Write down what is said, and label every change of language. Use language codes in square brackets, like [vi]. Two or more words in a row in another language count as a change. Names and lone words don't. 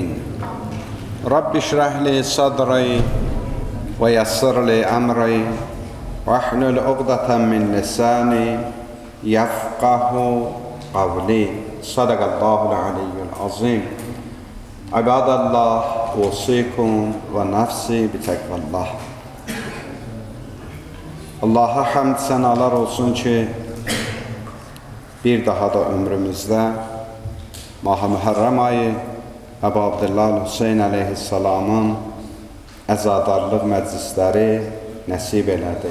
[ar] رب اشرح لي صدري ويسر لي أمري واحلل عقدة من لساني يفقه قولي. صدق الله العلي العظيم. عباد الله، أوصيكم ونفسي بتقوى الله. [tr] Allah'a hamd senalar olsun ki bir daha da ömrümüzde [az] Mah-ı Mühərrəm ayı Əbu Abdullah Hüseyin əleyhissalamın əzadarlıq məclisləri nəsib elədi.